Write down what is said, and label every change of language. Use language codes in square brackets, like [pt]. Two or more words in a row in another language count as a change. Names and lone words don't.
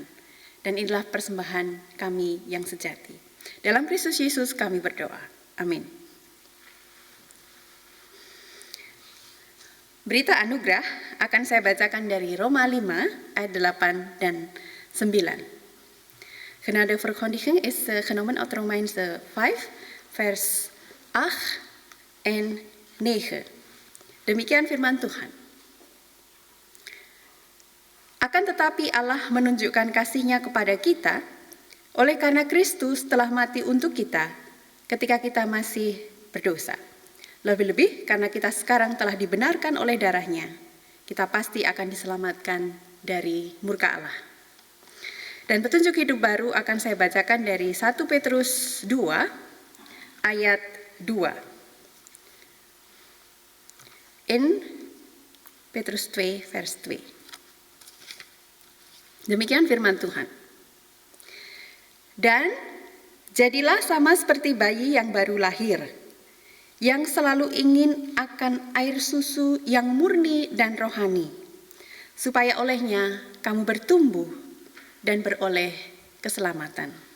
[id] Dan inilah persembahan kami yang sejati. Dalam Kristus Yesus kami berdoa. Amin. Berita anugerah akan saya bacakan dari Roma 5 ayat 8 dan 9. [nl] Genadeverkondiging is genomen uit Romeins 5 vers 8 en 9. [id] Demikian firman Tuhan. Akan tetapi Allah menunjukkan kasih-Nya kepada kita oleh karena Kristus telah mati untuk kita ketika kita masih berdosa. Lebih-lebih karena kita sekarang telah dibenarkan oleh darah-Nya, kita pasti akan diselamatkan dari murka Allah. Dan petunjuk hidup baru akan saya bacakan dari 1 Petrus 2 ayat 2. [nl] In Petrus 2 vers 2. [id] Demikian firman Tuhan. Dan jadilah sama seperti bayi yang baru lahir, yang selalu ingin akan air susu yang murni dan rohani, supaya olehnya kamu bertumbuh dan beroleh keselamatan.